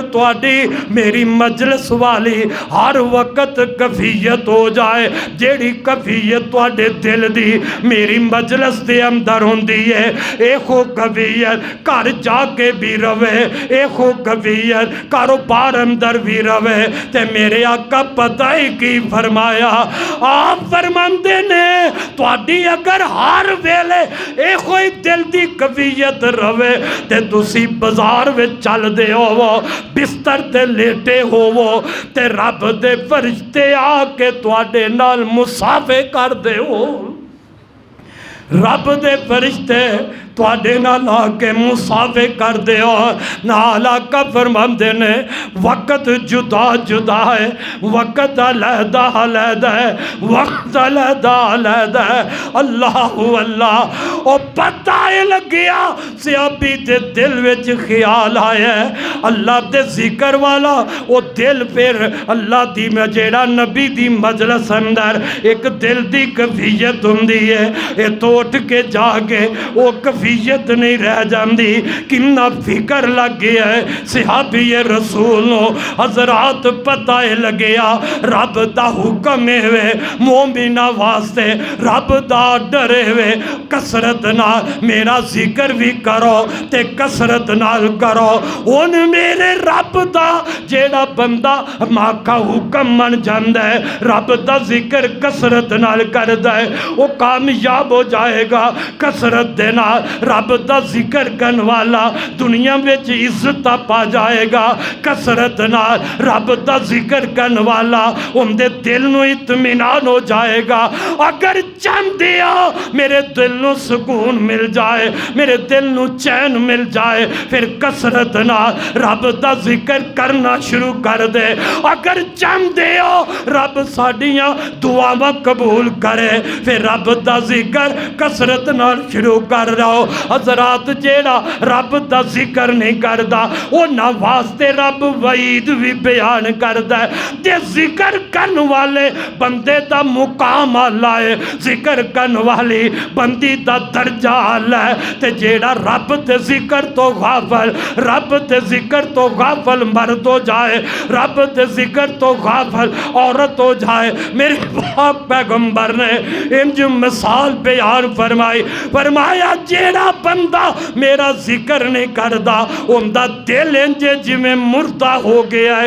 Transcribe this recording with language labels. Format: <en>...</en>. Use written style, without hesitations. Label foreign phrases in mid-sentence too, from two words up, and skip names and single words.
<pa>تواڈی میری مجلس والی ہر وقت کیفیت ہو جائے، جیڑی کیفیت تواڈے دل دی میری مجلس دے اندر ہوندی ہے، ایکو کیفیت گھر جا کے بھی روے، ایکو کیفیت کاروبار اندر بھی روے، تے میرے آقا پتہ ہی کی فرمایا، آپ فرماندے نے تواڈی اگر ہر ویلے ایکو ہی دل دی کیفیت روے تے تسی بازار وچ چل دے ہو، بستر تے لیٹے ہو تے رب دے فرشتے آ کے تواڈے نال مصافحہ کر دے ہو، رب دے فرشتے تواڈے نال آ کے مصافحہ کر دے ہو۔ نال آقا فرماندے نے وقت جدا جدا ہے، وقت علیحدہ علیحدہ ہے، وقت علیحدہ علیحدہ ہے، اللہ اللہ۔ اور پتہ لگیا صحابی دے دل وچ خیال آیا ہے اللہ دے ذکر والا، وہ دل پھر اللہ دی میں جیڑا نبی دی مجلس اندر ایک دل دی کیفیت ہوندی ہے، اے توٹ کے جا کے وہ کیفیت نہیں رہ جاندی، کنا فکر لگ گیا ہے صحابی رسول نو۔ حضرات پتہ لگیا رب دا حکم ہوئے مومنہ واسطے، رب دا ڈرے ہوئے کسرت نال میرا ذکر بھی کرو تے کسرت نال کرو۔ ان میرے رب دا جیڑا بندہ ماں کا حکم من جاندہ ہے، رب دا ذکر کسرت نال کردہ ہے، وہ کامیاب ہو جائے گا۔ کسرت دے نال رب دا ذکر کرن والا دنیا وچ عزت پا جائے گا، کسرت نال رب دا ذکر کرن والا ان دے دل نو اطمینان ہو جائے گا۔ اگر چاہندے ہو میرے دل نو سکون مل جائے، میرے دل نو چین مل جائے، پھر کسرت نال رب دا ذکر کرنا شروع کر دے۔ اگر چاہندے ہو رب ساڈیاں دعاواں قبول کرے، پھر رب دا ذکر کسرت نال شروع کر رہو۔ حضرات جیڑا رب دا ذکر نہیں کردا وہ نہ واسطے رب وعید بھی بیان کردا ہے، تے ذکر کرن والے بندے دا مقام آلہ ہے، ذکر کرن والی بندی دا درجہ آلہ ہے، تے جیڑا رب تے ذکر تو غافل، رب تے ذکر تو غافل مرد ہو جائے، رب تے ذکر تو غافل عورت ہو جائے۔ میرے پاک پیغمبر نے انج مثال بیان فرمائی، فرمایا جیڑا بندہ میرا ذکر نہیں کردا ان دا دل انجے جی میں مردہ ہو گیا ہے۔</pa>